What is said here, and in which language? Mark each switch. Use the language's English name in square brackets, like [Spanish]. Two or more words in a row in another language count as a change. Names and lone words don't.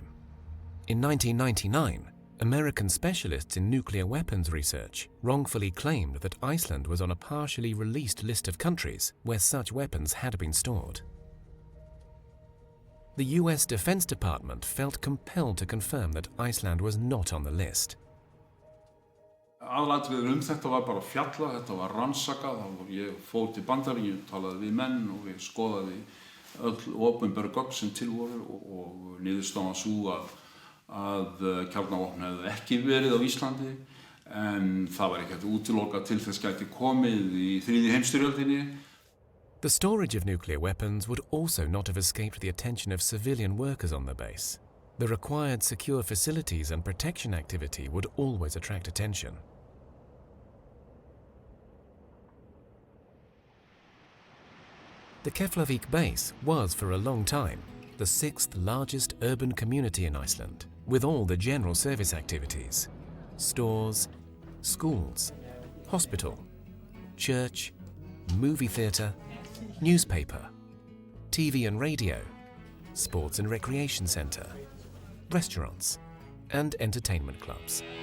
[English] In 1999, American specialists in nuclear weapons research wrongfully claimed that Iceland was on a partially released list of countries where such weapons had been stored. The US Defense Department felt compelled to confirm that Iceland was not on the list. [Icelandic] Aðalatriðið þetta var bara fjalla, þetta var rannsakað, ég fór til Bandaríkjanna, talaði við menn og við skoðaði öll opinber gögn sem til voru og niðurstaðan var sú að kjarnavopn hefðu ekki verið á Íslandi, en það var ekki hægt að útiloka til þess gæti komið í þriðju heimsstyrjöldinni. [English] The storage of nuclear weapons would also not have escaped the attention of civilian workers on the base. The required secure facilities and protection activity would always attract attention. The Keflavik base was for a long time the sixth largest urban community in Iceland, with all the general service activities: stores, schools, hospital, church, movie theatre, newspaper, TV and radio, sports and recreation center, restaurants, and entertainment clubs.